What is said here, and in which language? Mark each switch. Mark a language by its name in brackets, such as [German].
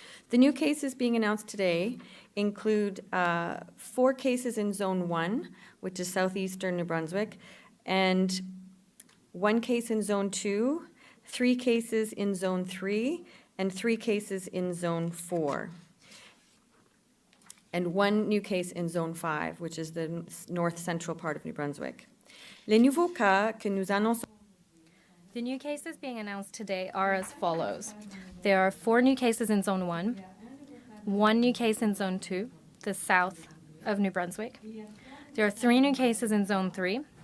[English] The new cases being announced today include 4 cases in Zone 1, which is southeastern New Brunswick, and 1 case in Zone 2, 3 cases in Zone 3, and 3 cases in Zone 4. And 1 new case in Zone 5, which is the north central part of New Brunswick. [French] Les nouveaux cas que nous annonçons. [English] The new cases being announced today are as follows. There are 4 new cases in Zone 1, 1 new case in Zone 2, the south of New Brunswick. There are 3 new cases in Zone 3.